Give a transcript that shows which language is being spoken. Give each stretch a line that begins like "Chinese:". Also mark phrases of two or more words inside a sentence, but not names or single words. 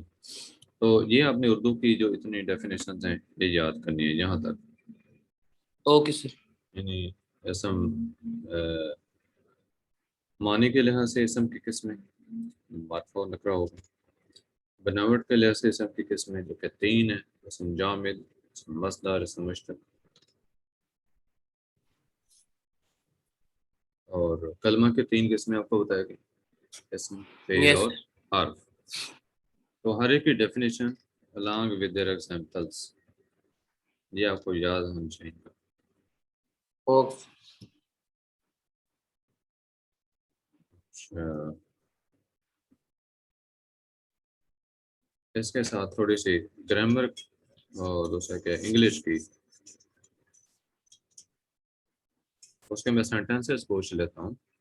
Urdu: تو یہ آپ نے اردو کی جو اتنی ڈیفینیشنز ہیں یہ یاد کرنی ہے یہاں تک.
English: Okay sir.
Urdu: یعنی اسم معنی کے لحاظ سے اسم کی قسمیں معرفہ و نکرہ ہوگا. بناوٹ کے لحاظ سے اسم کی قسمیں جو کہ 3 ہیں. اسم جامد، اسم مصدر، اسم مشتق. اور کلمہ کے 3 قسمیں آپ کو بتایا گئی، اسم، فعل
English: Yes.
Urdu: اور حرف. تو ہر ایک کی ڈیفینیشن
English: along with their examples
Urdu: یہ آپ کو یاد ہونا چاہیے.
English: Okay.
Urdu: اچھا، اس کے ساتھ تھوڑی سی گرامر اور دوسرا کیا انگلش کی، اس کے میں سینٹینسز پوچھ لیتا ہوں.